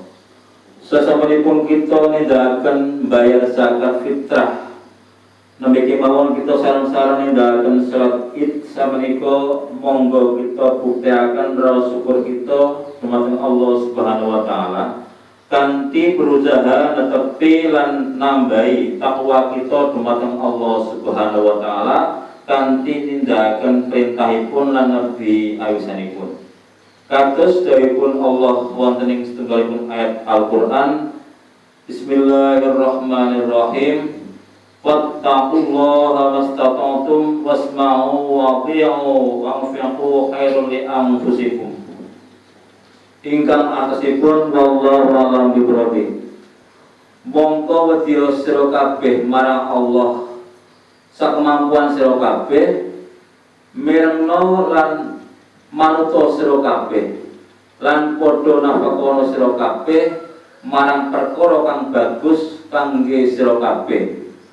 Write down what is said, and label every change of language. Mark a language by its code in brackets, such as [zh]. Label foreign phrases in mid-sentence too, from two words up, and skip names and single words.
[jv] Sesampun kita nindakaken bayar zakat fitrah, nembiki mawon kita sareng-sareng nindakaken salat Id samenika monggo kita buktiaken rasa syukur kita dumateng [ar] الله سبحانه وتعالى [jv] kanthi berusaha netepi lan nambahi takwa kita dumateng [ar] الله سبحانه وتعالى [jv] kanthi nindakaken perintahipun lan nabi awisanipun. Kados dawuhipun Allah wonten ing setunggalipun ayat Al-Qur'an, Bismillahirrahmanirrahim. [ar] فاتقوا الله ما استطعتم واسمعوا وأطيعوا وأنفقوا خيرا لأنفسكم. [jv] Ingkang atasipun [ar] والله أعلم بالصواب. [jv] Mongko wedya sira kabeh marang Allah sakemampuan sira kabeh mirengno lan manuto sira kabeh lan padha nafakono sira kabeh marang perkara kang bagus kangge sira kabeh.